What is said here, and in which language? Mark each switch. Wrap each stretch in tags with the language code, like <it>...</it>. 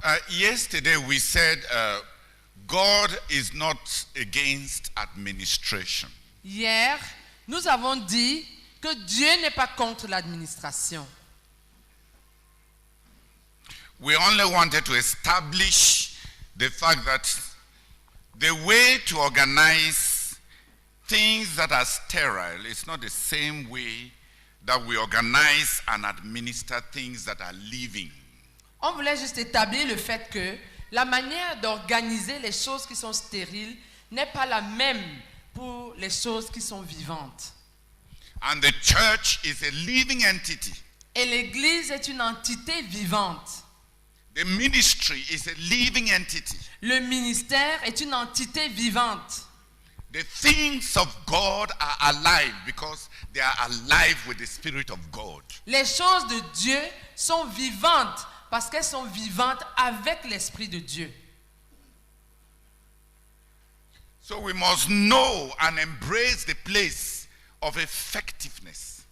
<en>Yesterday we said God is not against administration.</en> <fr>Hier, nous avons dit que Dieu n'est pas contre l'administration.</fr> <en>We only wanted to establish the fact that the way to organize things that are sterile is not the same way that we organize and administer things that are living.</en> <fr>On voulait juste établir le fait que la manière d'organiser les choses qui sont stériles n'est pas la même pour les choses qui sont vivantes.</fr> <en>And the church is a living entity.</en> <fr>Et l'Église est une entité vivante.</fr> <en>The ministry is a living entity.</en> <fr>Le ministère est une entité vivante.</fr> <en>The things of God are alive because they are alive with the Spirit of God.</en> <fr>Les choses de Dieu sont vivantes parce qu'elles sont vivantes avec l'Esprit de Dieu.</fr> <en>So we must know and embrace the place of effectiveness.</en>